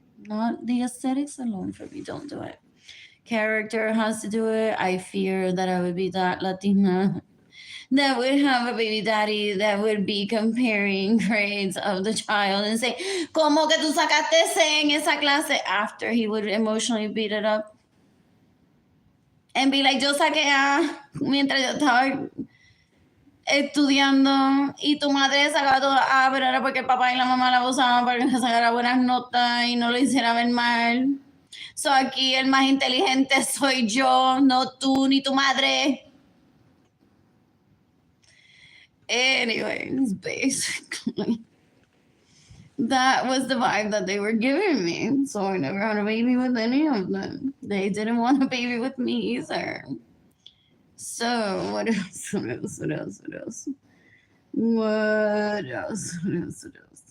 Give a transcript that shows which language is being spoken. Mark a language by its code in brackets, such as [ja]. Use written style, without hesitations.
[en] Not the aesthetics alone for me. Don't do it. Character has to do it. I fear that I would be that Latina that would have a baby daddy that would be comparing grades of the child and say, [es] "¿Cómo que tú sacaste C en esa clase?" [en] After he would emotionally beat it up and be like, [es] "Yo saqué A mientras yo estaba estudiando y tu madre sacaba todo A, pero era porque el papá y la mamá la abusaban para que sacara buenas notas y no lo hiciera ver mal. So aquí el más inteligente soy yo, no tú ni tu madre." [en] Anyways, basically, that was the vibe that they were giving me. So I never had a baby with any of them. They didn't want a baby with me either. So what else? What else? What else? What else? What else? What else? What else?